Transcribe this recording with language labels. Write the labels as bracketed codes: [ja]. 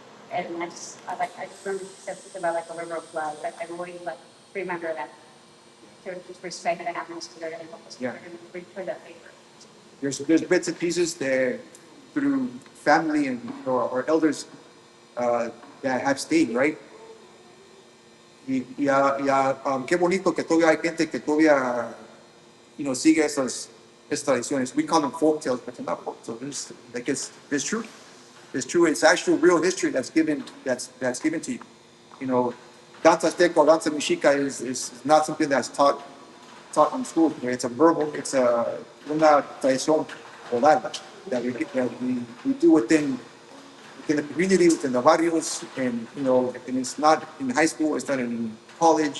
[en] And I just remember she said something about like a river of blood. Like I always remember that, to just respect the animals, because they're going to help us. Yeah. They're going to return that favor. There's bits and pieces that through family and our elders that have stayed, right? [es] Qué bonito que todavía hay gente que todavía sigue esas tradiciones. [en] We call them folk tales, but they're not folk tales. It's true. It's true. It's actual real history that's given to you. Danza Azteca or Danza Mexica is not something that's taught taught in school. It's a verbal, it's una tradición oral that we do within the community, within the barrios, and and it's not in high school, it's not in college.